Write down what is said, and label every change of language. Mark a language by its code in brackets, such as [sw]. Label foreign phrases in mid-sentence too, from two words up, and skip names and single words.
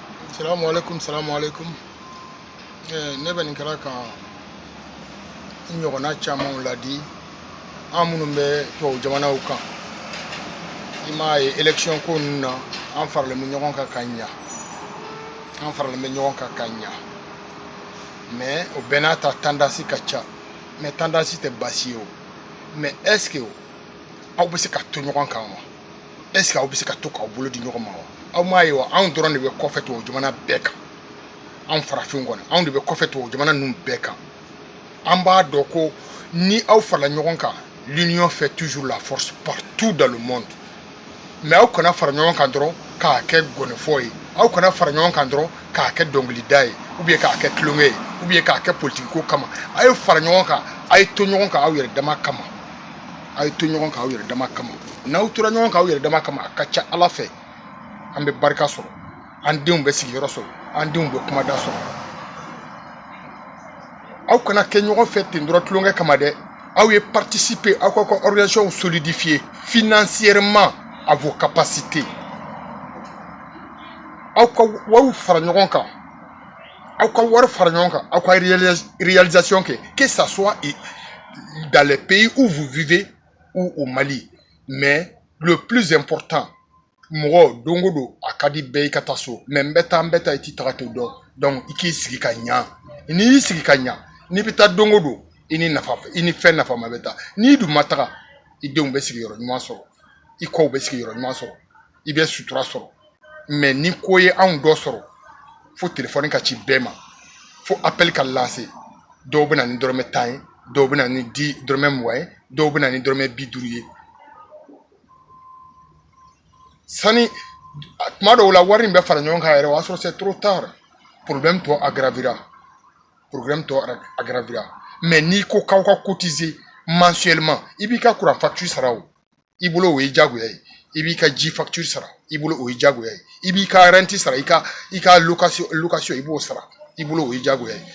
[ar] Salamu alaikum, salamu alaikum. [bm] Ne bɛ nin kɛra ka n ɲɔgɔnna camanw ladi an minnu bɛ tubabu jamanaw kan. I m'a ye élection ko ninnu na an faralen bɛ ɲɔgɔn kan ka ɲa. An faralen bɛ ɲɔgɔn kan ka ɲa. Mais o bɛɛ n'a ta tendance ka ca. Mais tendance tɛ baasi ye o. Mais est-ce que aw bɛ se ka to ɲɔgɔn kan wa? Est-ce que aw bɛ se ka to k'aw bolo di ɲɔgɔn ma wa? Aw m'a ye wa anw dɔrɔn de bɛ kɔfɛ tubabu jamana bɛɛ kan. Anw farafinw kɔni anw de bɛ kɔfɛ tubabu jamana ninnu bɛɛ kan. An b'a dɔn ko ni aw farala ɲɔgɔn kan, [fr] l'union fait toujours la force partout dans le monde. [bm] Mais aw kana fara ɲɔgɔn kan dɔrɔn k'a kɛ gɔnifɔ ye. Aw kana fara ɲɔgɔn kan dɔrɔn k'a kɛ dɔnkilida ye, ou bien k'a kɛ tulonkɛ ye, ou bien k'a kɛ politique ko kama. A ye fara ɲɔgɔn kan, a ye to ɲɔgɔn kan aw yɛrɛ dama kama. A ye to ɲɔgɔn kan aw yɛrɛ dama kama. N'aw tora ɲɔgɔn kan aw yɛrɛ dama kama, a ka ca Ala fɛ an bɛ barika sɔrɔ, an denw bɛ sigiyɔrɔ sɔrɔ, an denw bɛ kumada sɔrɔ. Aw kana kɛ ɲɔgɔn fɛ ten dɔrɔn tulonkɛ kama dɛ. Aw ye participer, aw ka [fr] organisation solidifier financièrement à vos capacités. [bm] Aw ka wariw fara ɲɔgɔn kan, aw ka wari fara ɲɔgɔn kan, aw ka réalisation kɛ, [fr] que ça soit dans les pays où vous vivez ou au Mali. Mais le plus important, [bm] mɔgɔ don o don a ka di bɛɛ i ka taa so, mais n bɛ taa i t'i taga t'o dɔn. Donc i k'i sigi ka ɲa. N'i y'i sigi ka ɲa, n'i bɛ taa don o don i ni fɛn nafama bɛ taa. N'i dun ma taga, i denw bɛ sigiyɔrɔ ɲuman sɔrɔ, i kɔw bɛ sigiyɔrɔ ɲuman sɔrɔ, i bɛ sutura sɔrɔ. Mais ni ko ye anw dɔ sɔrɔ, fo téléphone ka ci bɛɛ ma, fo appel ka lancer. Dɔw bɛ na ni dɔrɔmɛ 10 ye, dɔw bɛ na ni dɔrɔmɛ 20 ye, dɔw bɛ na ni dɔrɔmɛ 50 ye. Sani tuma dɔw la wari in bɛ fara ɲɔgɔn kan yɛrɛ o y'a sɔrɔ [fr] c'est trop tard. Problème tɔ aggravera. [bm] Mais n'i ko k'aw ka [fr] cotiser mensuellement, [bm] i b'i ka [fr] courant facture [bm] sara o, i bolo o ye diyagoya ye. I b'i ka ji facture sara, i bolo o ye diyagoya ye. I b'i ka rente sara, i ka location i b'o sara, i bolo o ye diyagoya ye.